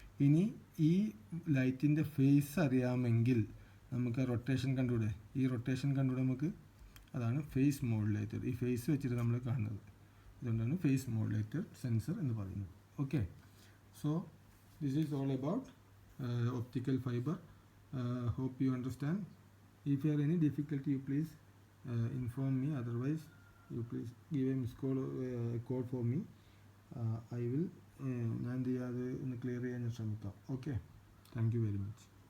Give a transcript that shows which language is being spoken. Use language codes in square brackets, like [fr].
[ml] ഇനി ഈ ലൈറ്റിൻ്റെ ഫേസ് അറിയാമെങ്കിൽ നമുക്ക് റൊട്ടേഷൻ കണ്ടുകൂടെ? ഈ റൊട്ടേഷൻ കണ്ടുകൂടെ നമുക്ക്? അതാണ് ഫേസ് മോഡുലേറ്റർ. ഈ ഫേസ് വെച്ചിട്ട് നമ്മൾ കാണുന്നത്. അതുകൊണ്ടാണ് ഫേസ് മോഡുലേറ്റർ സെൻസർ എന്ന് പറയുന്നത്. [en] Okay, so this is all about optical fiber. Hope you understand. If you have any difficulty, you please inform me. Otherwise, you please give a miss call, code for me. I will [ml] ഞാൻ എന്ത് ചെയ്യാതെ ഒന്ന് clear ചെയ്യാൻ ശ്രമിക്കാം. [en] Okay, thank you very much.